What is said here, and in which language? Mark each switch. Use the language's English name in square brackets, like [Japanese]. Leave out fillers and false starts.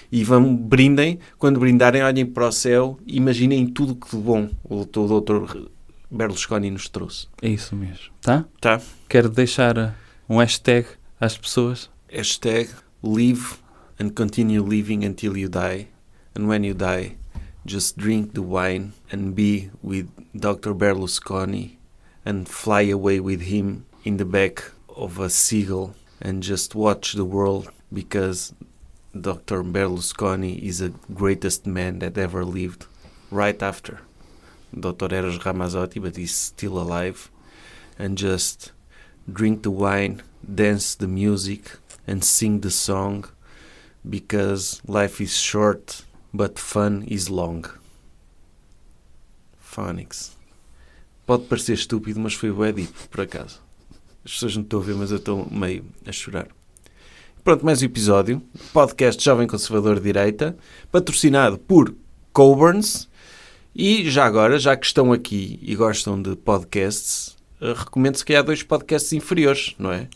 [Portuguese] E brindem, quando brindarem, olhem para o céu, imaginem tudo que de bom o Dr. Berlusconi nos trouxe. É isso mesmo. Tá? Tá? Quero deixar um hashtag às pessoas. [English] Hashtag live and continue living until you die. And when you die, just drink the wine and be with Dr. Berlusconi and fly away with him in the back of a seagull and just watch the world, because Dr. Berlusconi is the greatest man that ever lived, right after Dr. Eros Ramazzotti, but he's still alive. And just drink the wine, dance the music and sing the song, because life is short but fun is long. Phonics. [Portuguese] Pode parecer estúpido, mas foi bué deep, por acaso. As pessoas não estão a ver, mas eu estou meio a chorar. Pronto, mais um episódio. Podcast Jovem Conservador de Direita, patrocinado por Coburns. E já agora, já que estão aqui e gostam de podcasts, recomendo-se que há 2 podcasts inferiores, não é?